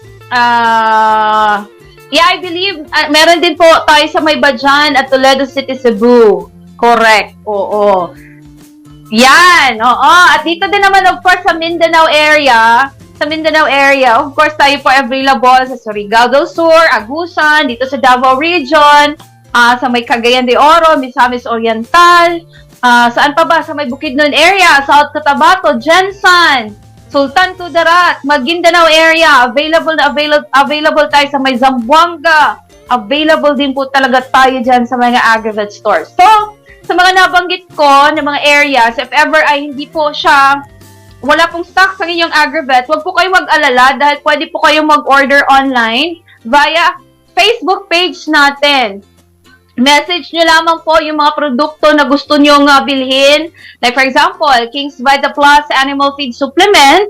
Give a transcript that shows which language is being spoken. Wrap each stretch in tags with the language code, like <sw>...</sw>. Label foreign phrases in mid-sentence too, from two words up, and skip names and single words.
<tl>I believe, meron din po tayo sa may Bajan at Toledo City, Cebu. Correct. Oo. Yan. Oo. At dito din naman,</tl> <en>of course,</en> <tl>sa Mindanao area,</tl> <en>of course,</en> <tl>tayo po available sa Surigao del Sur, Agusan, dito sa Davao Region, sa may Cagayan de Oro, Misamis Oriental, saan pa ba? Sa may Bukidnon area, South Cotabato, Jensan, Sultan Kudarat, Maguindanao area, available tayo sa may Zamboanga, available din po talaga tayo dyan sa mga Agrivet stores. So, sa mga nabanggit ko na mga areas,</tl> <en>if ever</en> <tl>ay hindi po siya wala pong stock sa inyong Agrivet, huwag po kayong mag-alala dahil pwede po kayong mag-order</tl> <en>online via Facebook page</en> <tl>natin. Message nyo lamang po yung mga produkto na gusto nyong bilhin.</tl> <en>Like for example, King's Vita Plus Animal Feed Supplement.</en>